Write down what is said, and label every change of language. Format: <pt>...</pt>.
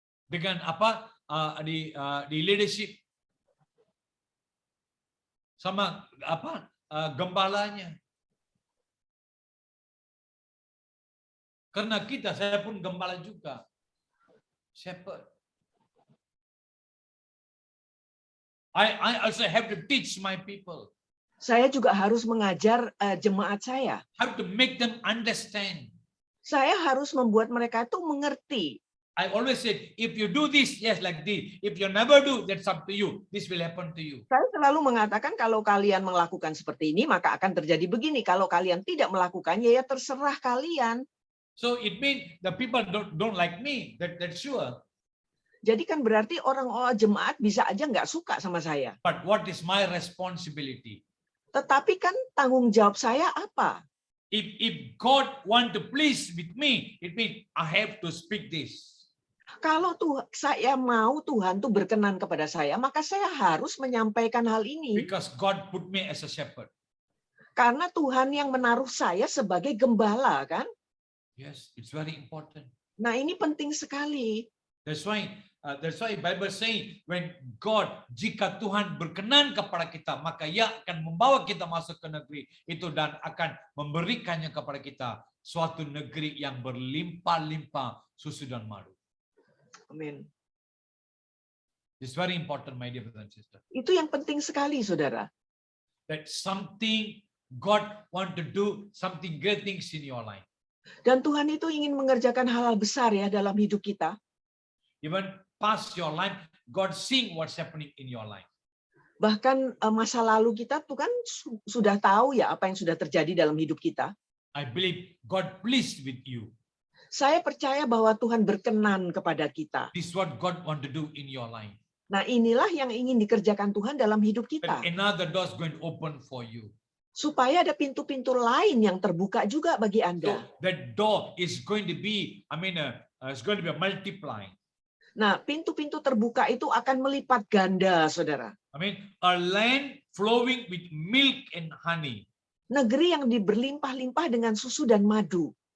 <id>Dengan di leadership. Sama gembalanya. Karena saya pun gembala juga. Shepherd.</id> <en>I also have to teach my people.</en> <id>Saya juga harus mengajar jemaat saya.</id> <en>Have to make them understand.</en> <id>Saya harus membuat mereka itu mengerti.</id> <en>I always said, if you do this, yes, like this. If you never do, that's up to you. This will happen to you.</en> <id>Saya selalu mengatakan kalau kalian melakukan seperti ini, maka akan terjadi begini. Kalau kalian tidak melakukannya, ya terserah kalian.</id> <en>So it means the people don't like me. That's sure.</en> <id>Jadi kan berarti orang jemaat bisa aja nggak suka sama saya.</id> <en>But what is my responsibility?</en> <id>Tetapi kan tanggung jawab saya apa?</id> <en>If God want to please with me, it means I have to speak this.</en> <id>Kalau saya mau Tuhan tuh berkenan kepada saya, maka saya harus menyampaikan hal ini.</id> <en>Because God put me as a shepherd.</en> <id>Karena Tuhan yang menaruh saya sebagai gembala, kan?</id> <en>Yes, it's very important.</en> <id>Nah, ini penting sekali.</id> <en>That's why Bible saying when God,</en> <id>jika Tuhan berkenan kepada kita, maka Ia akan membawa kita masuk ke negeri itu dan akan memberikannya kepada kita suatu negeri yang berlimpah-limpah susu dan madu. Amin.</id> <en>It's very important, my dear brother and sister.</en> <id>Itu yang penting sekali, saudara.</id> <en>That something God want to do something great things in your life.</en> <id>Dan Tuhan itu ingin mengerjakan hal-hal besar ya dalam hidup kita.</id> <en>Even past your life, God seeing what's happening in your life.</en> <id>Bahkan masa lalu kita tuh kan sudah tahu ya apa yang sudah terjadi dalam hidup kita.</id> <en>I believe God pleased with you.</en> <id>Saya percaya bahwa Tuhan berkenan kepada kita.</id> <en>This is what God want to do in your life.</en> <id>Nah, inilah yang ingin dikerjakan Tuhan dalam hidup kita.</id> <en>And another door is going to open for you.</en> <id>Supaya ada pintu-pintu lain yang terbuka juga bagi Anda.</id> <en>So that door is going to be, it's going to be multiplying.</en> <id>Nah, pintu-pintu terbuka itu akan melipat ganda, saudara.</id> <en>A land flowing with milk and honey.</en> <id>Negeri yang berlimpah-limpah dengan susu dan madu.</id>